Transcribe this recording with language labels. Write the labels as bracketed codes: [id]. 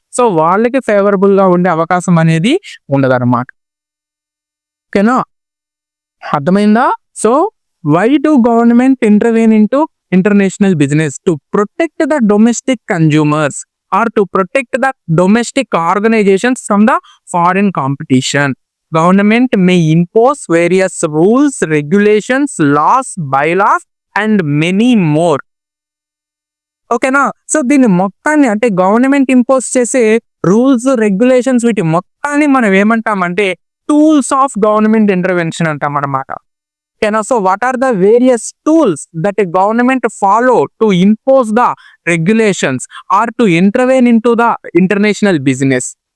[te] So వాళ్ళకి favourable గా ఉండే అవకాశం అనేది ఉండదు అనమాట. ఓకేనా, అర్థమైందా? [en] So why do government intervene in to international business? To protect the domestic consumers or to protect the domestic organizations from the foreign competition. Government may impose various rules, regulations, laws, bylaws and many more. [te] ఓకేనా, so దీన్ని మొత్తాన్ని అంటే government impose చేసే rules, regulations వీటి మొత్తాన్ని మనం ఏమంటామంటే tools of government intervention అంటాం అన్నమాట. [en] ఓకేనా, so what are the various tools that a government follow to impose the regulations or to intervene in to the international business.